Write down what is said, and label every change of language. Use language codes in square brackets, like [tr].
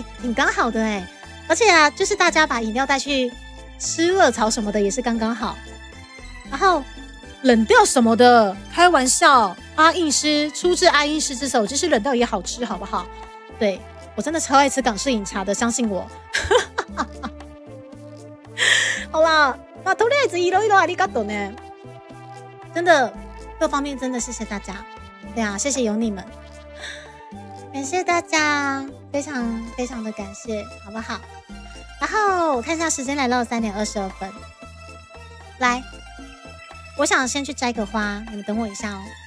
[zh] 挺刚好的而且啊，就是大家把饮料带去吃热炒什么的也是刚刚好。然后冷掉什么的，开玩笑，阿印师出自阿印师之手，就是冷掉也好吃，好不好？对，我真的超爱吃港式饮茶的，相信我。好啦，那 [ja] とりあえずいろいろありがとうね。 [zh] 真的，各方面真的谢谢大家。对啊，谢谢有你们，感谢大家，非常非常的感谢，好不好？然后我看一下时间，来到3点22分。来，我想先去摘个花，你们等我一下哦。